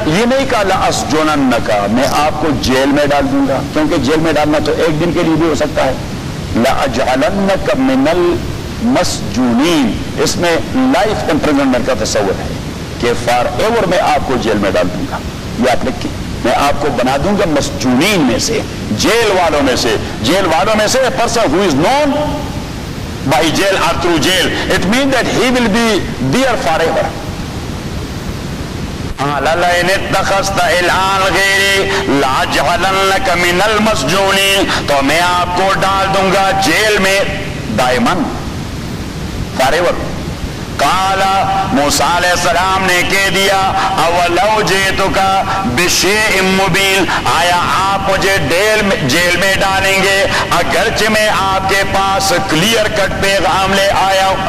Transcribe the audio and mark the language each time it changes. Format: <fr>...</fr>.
<ur>یہ نہیں کہا لاسجننک، میں آپ کو جیل میں ڈال دوں گا، کیونکہ جیل میں ڈالنا تو ایک دن کے لیے بھی ہو سکتا ہے.</ur> <ar>لاجعلنک من المسجونین،</ar> <ur>اس میں لائف امپریزنمنٹ کا تصور ہے کہ</ur> <en>forever</en> <ur>میں آپ کو جیل میں ڈال دوں گا. یہ آپ لکھیں، میں آپ کو بنا دوں گا مسجونین میں سے، جیل والوں میں سے. جیل والوں میں سے</ur> <en>Person who is known by jail or through jail, it means that he will be there forever.</en> <ar>قال لئن اتخذت الہا غیری لاجعلنک من المسجونین،</ar> <ur>تو میں آپ کو ڈال دوں گا جیل میں دائمن،</ur> <en>forever.</en> <ur>قال موسیٰ علیہ السلام نے کہہ دیا</ur> <ar>اولو جیتک بشیء مبین،</ar> <ur>آیا آپ مجھے جیل میں ڈالیں گے اگرچہ میں آپ کے پاس کلیئر کٹ پیغام لے آیا ہوں.</ur>